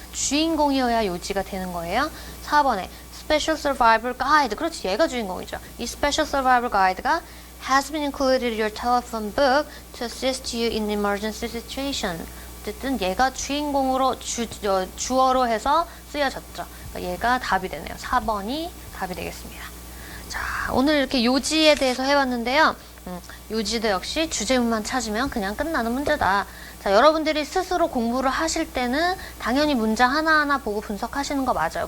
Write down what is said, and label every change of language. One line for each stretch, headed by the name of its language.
Korean: 주인공이어야 요지가 되는 거예요. 4번에 Special Survivor Guide. 그렇지, 얘가 주인공이죠.
English: 이 Special Survivor Guide가 has been included in your telephone book to assist you in emergency situation.
Korean: 어쨌든 얘가 주인공으로 주어로 해서 쓰여졌죠. 그러니까 얘가 답이 되네요. 4번이 답이 되겠습니다. 자, 오늘 이렇게 요지에 대해서 해봤는데요. 요지도 역시 주제문만 찾으면 그냥 끝나는 문제다. 자, 여러분들이 스스로 공부를 하실 때는 당연히 문장 하나하나 보고 분석하시는 거 맞아요.